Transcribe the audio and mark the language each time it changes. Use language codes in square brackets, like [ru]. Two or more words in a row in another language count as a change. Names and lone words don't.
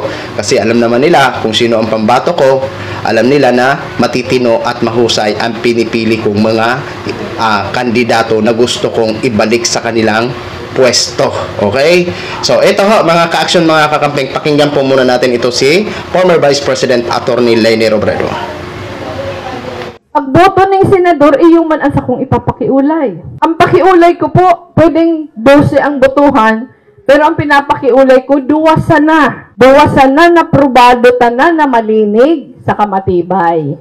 [tl] Kasi alam naman nila kung sino ang pambato ko, alam nila na matitino at mahusay ang pinipili kong mga kandidato na gusto kong ibalik sa kanilang pwesto. Okay? So, ito ho, mga ka-action, mga kakamping, pakinggan po muna natin ito si former Vice President Attorney Leni Robredo. [bik] Pagboto ng senador, iyong man ang sakong ipapakiulay. Ang pakiulay ko po, pwedeng 12 ang botohan, pero ang pinapakiulay ko, duwasan na. Duwasan na na probado tanan na malinig sa kamatibay.